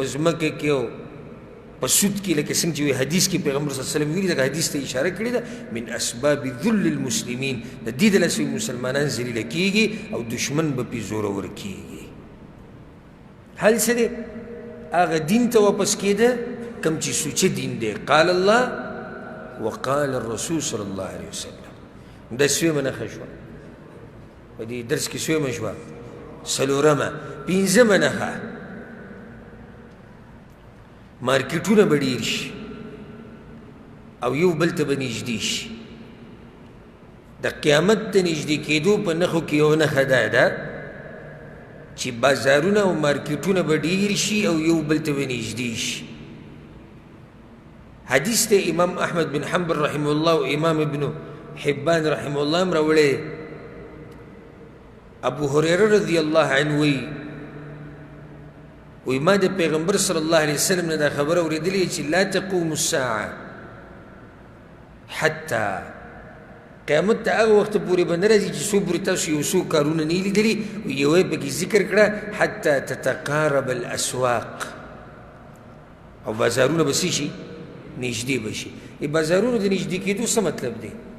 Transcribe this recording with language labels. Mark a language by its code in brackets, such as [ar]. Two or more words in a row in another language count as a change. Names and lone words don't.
[ps] ځمکه کې او په سود کې لکه څنګه چې حدیث کې پیغمبر [ar] صلی الله علیه وسلم [ps] ویلي دغه حدیث ته اشاره کړې ده [ar] من اسباب ذل المسلمین [ps] د دې د لاسه مسلمانان ذلیله کېږي او دشمن به پې زورور کېږي حل څه دی هغه دین ته واپس کېده کوم چې سوچه دین دی [ar] قال الله وقال الرسول صلی الله علیه وسلم [ps] دا سویمه نښه شوه په دې درس کې سویمه شوه څلورمه پنځمه نښه مارکیټونه به ډېر شي او یو بل ته به نږدې شي د قیامت ته نږدې کېدو په نښو کې یو نښه دا ده چې بازارونه او مارکیټونه به ډېر شي او یو بل ته به نږدې شي حدیث ته امام احمد بن حنبل [ar] رحمه الله [ps] او امام ابن حبان [ar] رحمه الله [ps] هم راوړی ابو هريره [ar] رضی الله عنه [ps] وایي وی ما د پیغمبر [ar] صلی الله علیه وسلم [ps] نه دا خبره اورېدلې چې [ar] لا تقوم الساعه [ps] حتی قیامت ته هغه وخت پورې به نه راځي چې څو پورې تاسو یو څو کارونه نه لیدلي یو یې پکې ذکر کړه [ar] حتی تتقارب الاسواق [ps] او بازارونه به څه شي نږدې به شي بازارونو د نږدې کېدو څه مطلب دی